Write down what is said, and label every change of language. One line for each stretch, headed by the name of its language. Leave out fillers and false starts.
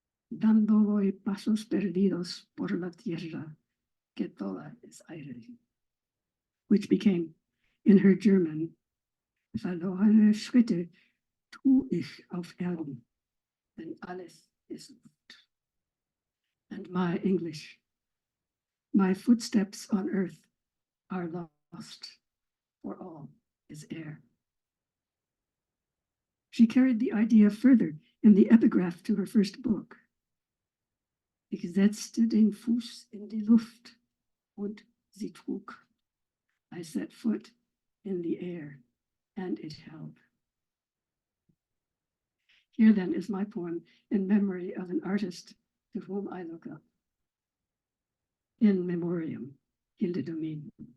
Spanish: Dando voy pasos perdidos por la tierra que toda es aire,
English: which became, in her German,
German: verlorene Schritte tu ich auf Erden, denn alles ist Luft.
English: And my English, my footsteps on earth are lost, for all is air. She carried the idea further in the epigraph to her first book.
German: Ich setzte den Fuß in die Luft und sie trug.
English: I set foot in the air and it held. Here then is my poem in memory of an artist to whom I look up. In Memoriam, Hilde Domin.